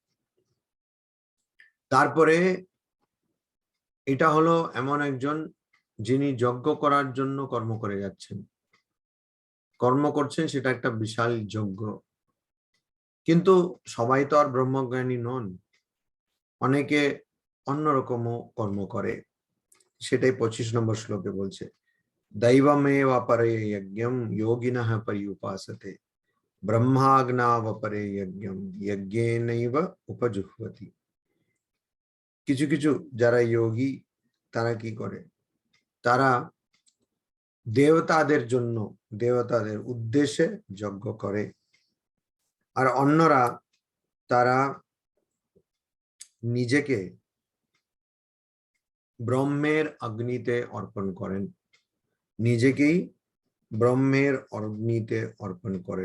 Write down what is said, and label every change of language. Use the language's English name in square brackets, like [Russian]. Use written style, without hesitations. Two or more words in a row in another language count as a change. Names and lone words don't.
[Bangla] তারপরে এটা হলো এমন একজন যিনি যজ্ঞ করার জন্য কর্ম করে যাচ্ছেন, কর্ম করছেন, সেটা একটা বিশাল যজ্ঞ। কিন্তু সবাই তো আর ব্রহ্মজ্ঞানী নন, অনেকে অন্যরকমও কর্ম করে, সেটাই 25 নম্বর শ্লোকে বলছে [Sanskrit] দৈবমেव अपरे यज्ञं योगिनः पर्युपासते ব্রহ্মাগ্নাবপরে যজ্ঞম যজ্ঞেনৈব উপজুহ্বতি। [Bangla] কিছু কিছু যারা যোগী তারা কি করে, তারা দেবতাদের জন্য, দেবতাদের উদ্দেশ্যে যজ্ঞ করে, আর অন্যরা তারা নিজেকে ব্রহ্মের অগ্নিতে অর্পণ করেন, নিজেকেই ব্রহ্মের অগ্নিতে অর্পণ করেন।